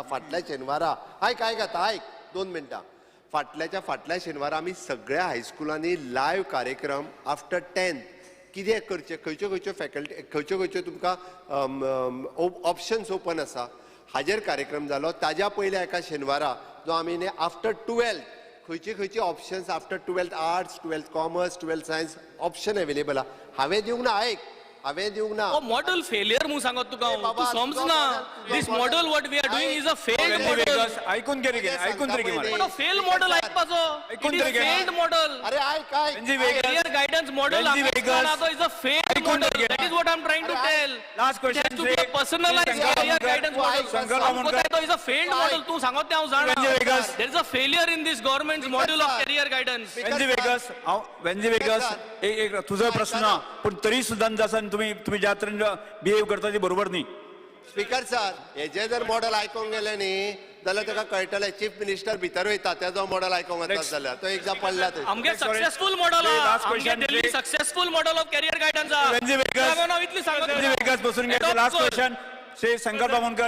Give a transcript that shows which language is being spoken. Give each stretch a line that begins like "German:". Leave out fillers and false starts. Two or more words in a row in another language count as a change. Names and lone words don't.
Konkani: फाटल्या शेनवारा आयक 2 मिनटां फाटल्या शेनवारा आमी सगळ्या हायस्कुलांनी लायव्ह कार्यक्रम
English: after 10th
Konkani: कितें करचें, खंयच्यो फॅकल्टी खंयच्यो तुमकां ऑप्शन्स ओपन आसा हाजेर कार्यक्रम जालो. ताज्या पयल्या एका शेनवारा जो आमी
English: after 12th
Konkani: खंयची ऑप्शन्स
English: after 12th
Konkani: आर्ट्स, 12th कॉमर्स, 12th सायन्स
English: option available
Konkani: आहा. हांवें दिवंक ना, हांवें दिवंक ना.
English: model failure
Konkani: म्हणून सांगत तुका तू समजना.
English: this model what we are doing is a failed model.
Marathi: ऐकून घे रे, ऐकून तरी घे मला.
Konkani: पण
English: fail model
Konkani: ऐकपाचो.
Marathi: ऐकून तरी घे.
English: failed model.
Marathi: अरे ऐक
English: career guidance model is a failed model. that is what I am trying to tell. last question to be personalized career guidance model is a failed model.
Konkani: तू सांगत ते हांव जाणा.
English: there is a failure in this government model of career guidance.
Marathi: वेन्जी वेगस एक तुझा प्रश्न पण तरी सुद्धा जसं तुम्ही ज्या तऱ्हेन बिहेव करता ते बरोबर नाही.
English: speaker sir
Konkani: हेजे जर मॉडेल आयकोंक गेले न्ही जाल्यार ताका कळटलें
English: chief minister
Konkani: भितर वयता तेजो मॉडेल आयकोंक वतात जाल्यार तो एकदां पडला थंय.
English: आमगे successful model आमगे Delhi successful model of career guidance
Marathi: वेन्जी वेगस बसून घ्या.
English: last question श्री शंकर बामणकर.